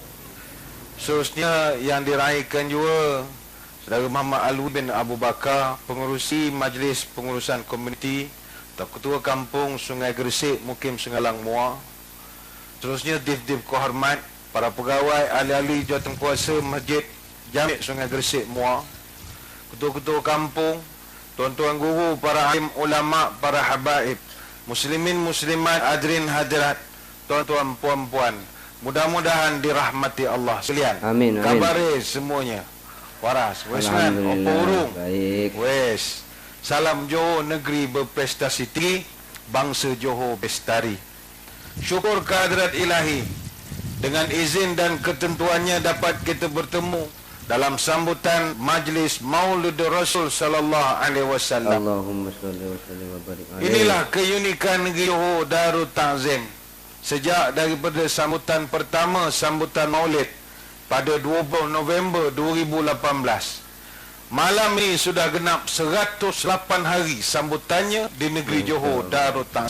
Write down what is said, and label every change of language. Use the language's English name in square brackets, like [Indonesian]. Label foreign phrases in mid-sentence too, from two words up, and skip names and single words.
[Malay] Seterusnya yang diraihkan juga Saudara Muhammad Alwi bin Abu Bakar, pengurusi Majlis Pengurusan Komuniti atau Ketua Kampung Sungai Gresik Mukim Sengalang Muar. Seterusnya dif-dif kehormat, para pegawai, ahli-ahli jawatankuasa Masjid Jami' Sungai Gresik Muar, ketua-ketua kampung, tuan-tuan guru, para alim ulama, para habaib, muslimin muslimat, hadirin hadirat, tuan-tuan puan-puan, [Arabic] mudah-mudahan dirahmati Allah [Malay] sekalian. Amin, amin. [Javanese] Kabare semuanya waras. Wes kan, apa urung? [Malay] Baik. Wes. Salam Johor, negeri berprestasi tinggi, bangsa Johor bestari. Syukur kehadrat ilahi, dengan izin dan ketentuannya dapat kita bertemu dalam sambutan majlis Maulid Rasul [Arabic] sallallahu alaihi wasallam. اللهم صل وسلم وبارك عليه. [Malay] Inilah keunikan negeri Johor Darut Ta'zim. Sejak daripada sambutan pertama, sambutan Maulid pada 20 November 2018. Malam ini sudah genap 108 hari sambutannya di negeri Johor Darut Ta'zim.